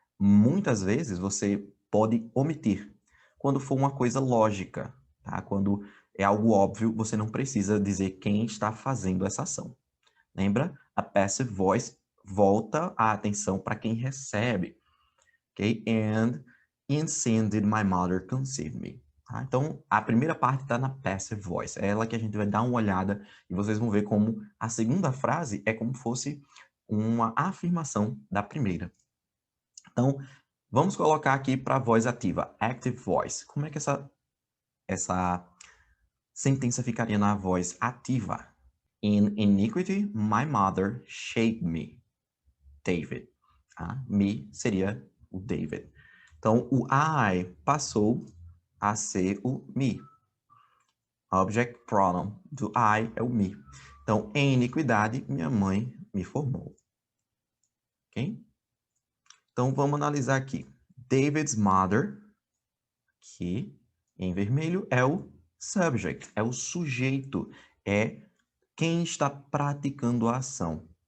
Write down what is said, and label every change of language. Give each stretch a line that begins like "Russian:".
Portuguese: Muitas vezes você pode omitir. Quando for uma coisa lógica, tá? Quando é algo óbvio, você não precisa dizer quem está fazendo essa ação. Lembra? A passive voice volta a atenção para quem recebe. Ok?
English: And in sin did my mother conceive me. Tá?
Portuguese: Então, a primeira parte está na passive voice. É ela que a gente vai dar uma olhada e vocês vão ver como a segunda frase é como fosse uma afirmação da primeira. Então, vamos colocar aqui para a voz ativa, active voice. Como é que essa sentença ficaria na voz ativa?
English: In iniquity, my mother shaped me, David.
Portuguese: Me seria o David. Então, o I passou a ser o me. Object pronoun do I é o me. Então, em iniquidade, minha mãe me formou. Ok? Então, vamos analisar aqui. David's mother, que em vermelho é o subject, é o sujeito, é quem está praticando a ação.